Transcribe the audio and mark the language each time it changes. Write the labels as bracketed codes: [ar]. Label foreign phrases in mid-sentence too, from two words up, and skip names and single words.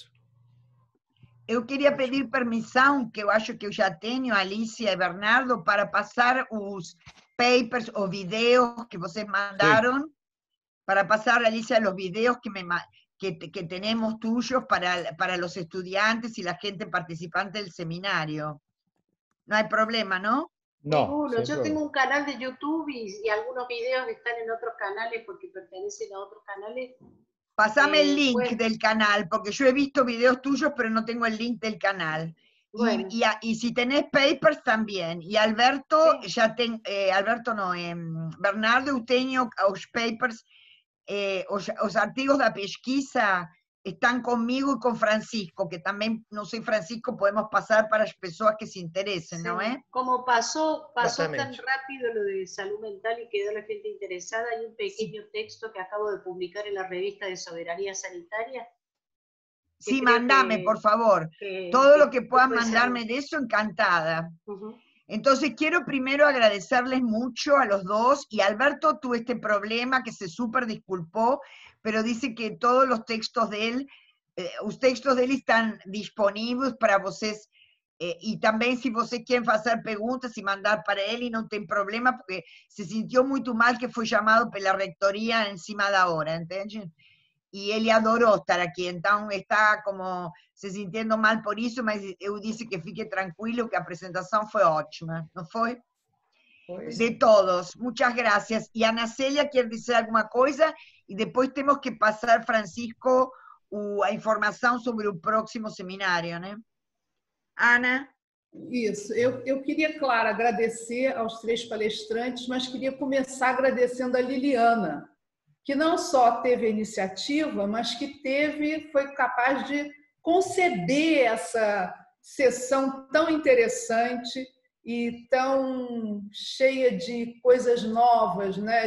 [pt] Eu queria pedir permissão, que eu acho que eu já tenho, Alicia e Bernardo, para passar os papers, os vídeos que vocês mandaram, para passar, Alicia, os vídeos que temos tuyos para os estudantes e a gente participante do seminário. Não há problema, não? [es] No, Ninguno. sin Yo problema. tengo un canal de YouTube y algunos videos están en otros canales porque pertenecen a otros canales. Pásame el link Bueno, del canal, porque yo he visto videos tuyos, pero no tengo el link del canal. bueno. Y si tenés papers también. Y Alberto, Sí. Alberto no, Bernardo, [pt] eu tenho os papers, os artigos da pesquisa [es] están conmigo y con Francisco, que también, no sé, Francisco, podemos pasar para las personas que se interesen, ¿no? Sí. Como pasó tan [pt] Exatamente. [es] rápido lo de salud mental y quedó la gente interesada, hay un pequeño texto que acabo de publicar en la revista de Soberanía Sanitaria. Sí, mandame, por favor. Todo lo que puedas mandarme de eso, encantada. Entonces, quiero primero agradecerles mucho a los dos, y Alberto tuvo este problema que se súper disculpó, pero dice que todos los textos de él, [pt] os textos dele están disponíveis para vocês, e também se vocês querem fazer perguntas e mandar para ele, não tem problema, porque se sentiu muito mal que foi chamado pela reitoria em cima da hora, entende? E ele adorou estar aqui, então está como se sentindo mal por isso, mas eu disse que fique tranquilo, que a apresentação foi ótima, não foi? [es] De todos, muchas gracias. [pt] E a Ana Célia quer dizer alguma coisa, e depois temos que passar, Francisco, a informação sobre o próximo seminário, né? Ana? Isso, eu queria, claro, agradecer aos 3 palestrantes, mas queria começar agradecendo a Liliana, que não só teve a iniciativa, mas que foi capaz de conceber essa sessão tão interessante e tão cheia de coisas novas, né?